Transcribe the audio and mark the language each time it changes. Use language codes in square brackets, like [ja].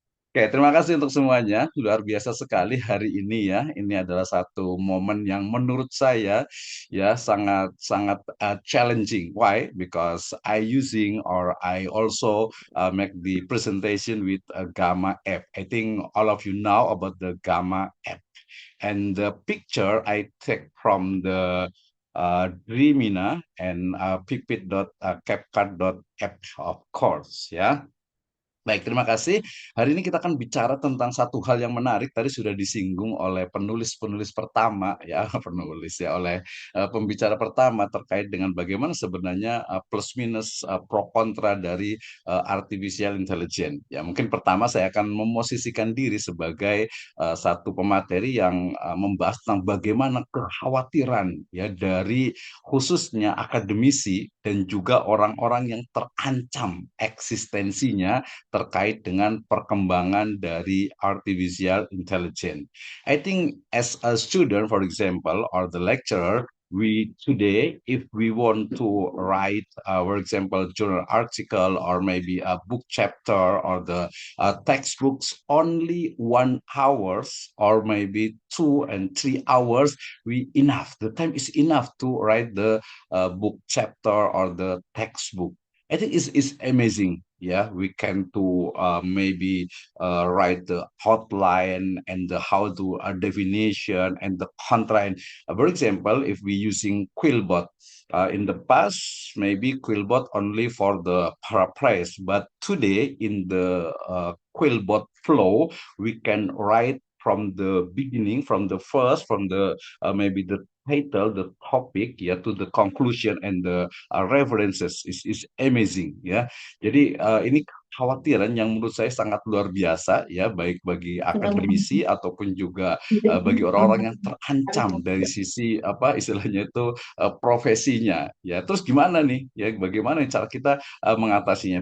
[id] Oke, terima kasih untuk semuanya. Luar biasa sekali hari ini ya. Ini adalah satu momen yang menurut saya ya sangat sangat challenging. [en] Why? Because I using or I also make the presentation with a Gamma app. I think all of you know about the Gamma app. And the picture I take from the Dreamina and pipit.capcut.app, of course ya. [id] Baik, terima kasih. Hari ini kita akan bicara tentang satu hal yang menarik. Tadi sudah disinggung oleh penulis-penulis pertama, ya, penulis ya, oleh pembicara pertama terkait dengan bagaimana sebenarnya plus minus pro kontra dari artificial intelligence. Ya, mungkin pertama saya akan memosisikan diri sebagai satu pemateri yang membahas tentang bagaimana kekhawatiran ya dari khususnya akademisi dan juga orang-orang yang terancam eksistensinya terkait dengan perkembangan dari artificial intelligence. [en] I think as a student, for example, or the lecturer, we today, if we want to write, for example, journal article or maybe a book chapter or the textbooks, only 1 hours or maybe 2 and 3 hours, we enough. The time is enough to write the book chapter or the textbook. I think it's amazing. Yeah, we can to maybe write the hotline and the how to definition and the content. For example, if we using Quillbot, in the past maybe Quillbot only for the paraphrase, but today in the Quillbot flow we can write from the beginning, from the first, from the maybe the title, the topic, ya, to the conclusion and the references is amazing, ya. [id] Jadi ini kekhawatiran yang menurut saya sangat luar biasa, ya, baik bagi akademisi ataupun juga bagi orang-orang yang terancam dari sisi apa istilahnya itu profesinya, ya. Terus gimana nih, ya, bagaimana cara kita mengatasinya?